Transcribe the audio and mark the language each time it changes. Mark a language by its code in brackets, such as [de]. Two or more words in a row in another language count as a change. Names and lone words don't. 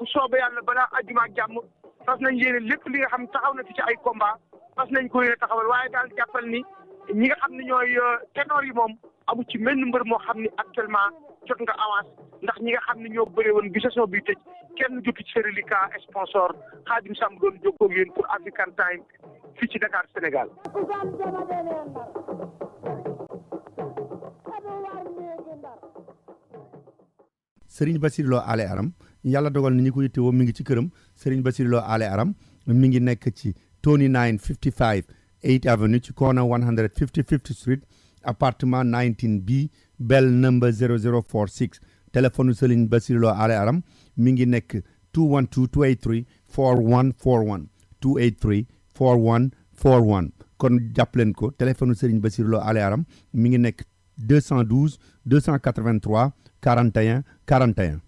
[wo] soobee yàlla balaa àjjuma ak jàmm fas nañ yéene lépp li nga xam taxaw na fi ci ay combat fas nañ ko yéene taxawal waaye daal jàppal ni ñi nga xam ne ñooy ténor yi moom amu ci menn mbër moo xam ni actuellement jot nga avance ndax ñi nga xam ne ñoo bëree woon bi saison bi tëj kenn jotu ci reliquat sponsor Khadim Samb doon jokkoo ak yéen pour African Time fii ci Dakar Sénégal. Serigne Bassirou Lo Ale Aram yàlla dogal na ñi ko yittewoo mi ngi ci këram Serigne Bassirou Lo Ale Aram mi ngi nekk ci Tony 955 8th Avenue ci corner 155th Street appartement 19B [en] bell number [wo] 0046 téléphone Serigne Bassirou Lo Ale Aram mi ngi nekk 212-283-4141 283-4141 kon jàpp leen ko téléphone Serigne Bassirou Lo Ale Aram mi ngi nekk 212-283-41-41